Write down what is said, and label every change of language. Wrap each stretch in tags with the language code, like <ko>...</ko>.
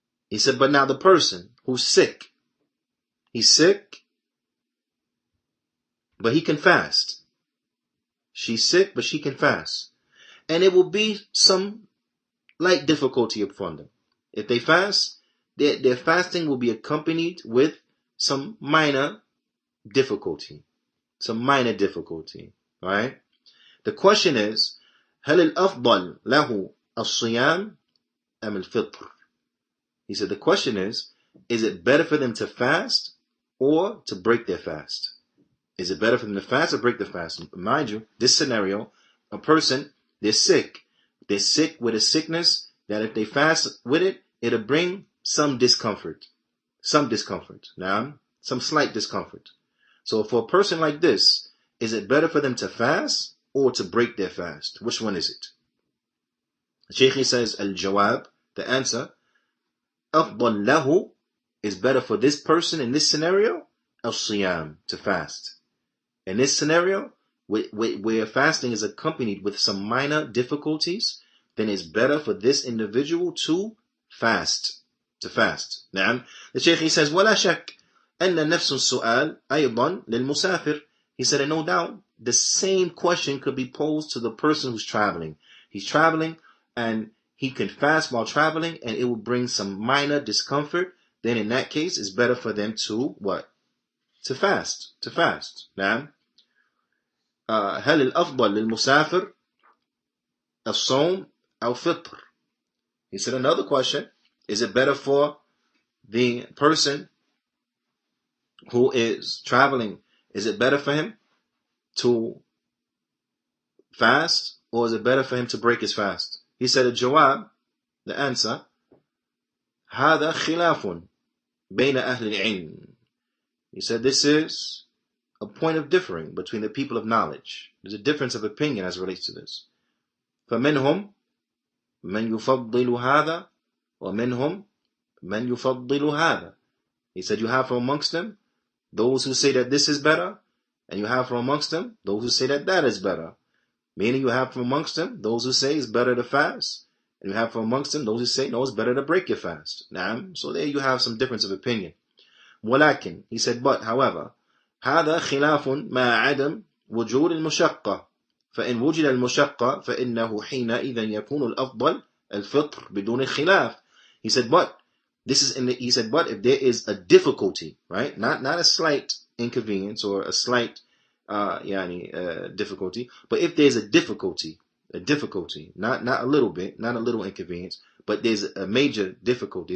<en>He said, but now the person who's sick, he's sick, but he can fast. She's sick, but she can fast. And it will be some light difficulty upon them. If they fast, their fasting will be accompanied with some minor difficulty. Some minor difficulty. Alright? The question is,</en> <ar>هل الأفضل له الصيام أم الفطر?</ar> <en>He said the question is it better for them to fast or to break their fast? Is it better for them to fast or break the fast? Mind you, this scenario, a person, they're sick. They're sick with a sickness that if they fast with it, it'll bring some discomfort. Now, some slight discomfort. So for a person like this, is it better for them to fast or to break their fast? Which one is it? Shaykh says, Al-Jawab, the answer,</en> <ar>أفضل له</ar> <en>is better for this person in this scenario, al-siyam, to fast. In this scenario, where fasting is accompanied with some minor difficulties, then it's better for this individual to fast. Now, the Shaykh says,</en> <ar>ولا شك أن نفس السؤال أيضا للمسافر.</ar> <en>He said, and no doubt, the same question could be posed to the person who's traveling. He's traveling, and he can fast while traveling, and it will bring some minor discomfort. Then in that case, it's better for them to what? To fast.</en> <ar>Now, هل الأفضل للمسافر الصوم أو فطر?</ar> <en>He said another question, is it better for the person who is traveling, is it better for him to fast, or is it better for him to break his fast? He said,</en> <ar>الجواب,</ar> <en>the answer,</en> <ar>هذا خلاف بين أهل العلم.</ar> <en>He said, this is a point of differing between the people of knowledge. There's a difference of opinion as it relates to this.</en> <ar>فمنهم من يفضل هذا ومنهم من يفضل هذا.</ar> <en>He said, you have from amongst them those who say that this is better, and you have from amongst them those who say that that is better. Meaning you have from amongst them those who say it's better to fast, and you have from amongst them those who say no, it's better to break your fast. Now, so there you have some difference of opinion.</en> <ar>ولكن,</ar> <en>he said, but however,</en> <ar>هذا خلاف مع عدم وجود المشقة. فإن وجد المشقة فإنه حينئذ يكون الأفضل الفطر بدون الخلاف.</ar> <en>He said, but this is he said, but if there is a difficulty, right? Not a slight inconvenience or a slight difficulty, but if there's a difficulty, not a little bit, not a little inconvenience, but there's a major difficulty.</en>